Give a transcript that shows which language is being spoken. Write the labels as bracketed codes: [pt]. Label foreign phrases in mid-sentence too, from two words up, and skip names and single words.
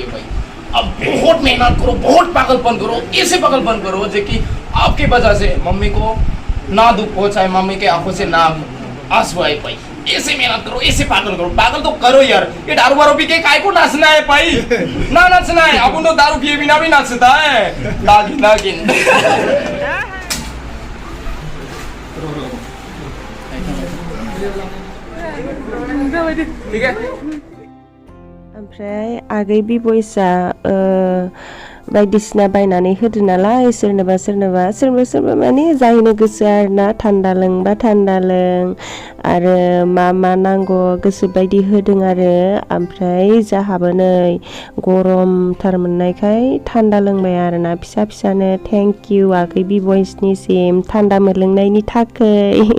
[hi] भाई अब बहुत मेहनत करो बहुत पागलपन करो ऐसे पागलपन करो जो कि आपकी वजह से मम्मी को ना दुख हो चाहे मम्मी के आंखों से ना आंसू आए भाई ऐसे मेहनत करो ऐसे पागल करो पागल तो करो यार ये दारू वारू पी के काय को नाचना है भाई ना नाचना है अपन तो दारू पिए बिना भी नाचता है नागिन नागिन ठीक है [brx] ओमफ्राय आगै बिबयसा बायदिसिना बायनानै होदो नालाय सोरनोबा सोरनोबा माने जाहैनो गोसो आरोना थान्दा लोंबा थान्दा लों आरो मा नांगौ गोसो बायदि होदों आरो ओमफ्राय जाहाबो नै गरमथार मोननायखाय थान्दा लोंबाय आरोना फिसा फिसानो [en] thank you [brx] आगै बिबयसनिसिम थान्दा मोनलोंनायनि थाखै